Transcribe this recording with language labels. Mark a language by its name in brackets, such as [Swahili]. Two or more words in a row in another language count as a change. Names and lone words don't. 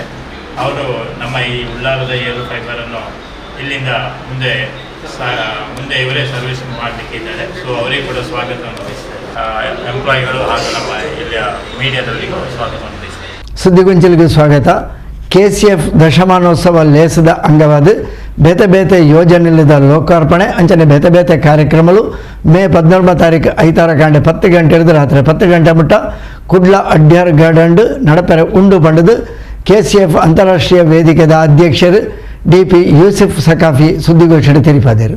[Kannada] ಅವರು ನಮ್ಮ ಈ ಉಳ್ಳಾಲದ ಏರ್ ಫೈಬರನ್ನು ಇಲ್ಲಿಂದ ಮುಂದೆ ಇವರೇ ಸರ್ವಿಸ್ ಮಾಡಲಿಕ್ಕಿದ್ದಾರೆ. ಸೊ ಅವರಿಗೆ ಕೂಡ ಸ್ವಾಗತವನ್ನು ಬಯಸ್ತಾರೆ. ಎಂಪ್ಲಾಯಿಗಳು ಹಾಗೂ ನಮ್ಮ ಇಲ್ಲಿಯ ಮೀಡಿಯಾದಲ್ಲಿ ಸ್ವಾಗತವನ್ನು ಬಯಸ್ತಾರೆ. ಸುದ್ದಿಗೊಂಚಲಿಗೆ ಸ್ವಾಗತ. [Tulu] KCF ದಶಮಾನೋತ್ಸವ ಲೇಸದ ಅಂಗವಾದ ಬೇತೆ ಬೇತೆ ಯೋಜನೆಲಿದ ಲೋಕಾರ್ಪಣೆ ಅಂಚನೆ ಬೇತೆ ಬೇತೆ ಕಾರ್ಯಕ್ರಮಗಳು ಮೇ 14 ತಾರೀಕು ಐತಾರ ಕಾಂಡೆ 10 ಗಂಟೆ ಹಿಡಿದು ರಾತ್ರಿ 10 ಗಂಟೆ ಮುಟ್ಟ ಕುಡ್ಲ ಅಡ್ಯಾರ್ ಗಾರ್ಡನ್ ನಡಪೆರ ಉಂಡು ಪಂಡದು KCF ಅಂತಾರಾಷ್ಟ್ರೀಯ ವೇದಿಕೆದ ಅಧ್ಯಕ್ಷರು DP ಯೂಸುಫ್ ಸಕಾಫಿ [Kannada] ಸುದ್ದಿಗೋಷ್ಠಿ ತಿಳಿಸಿದರು.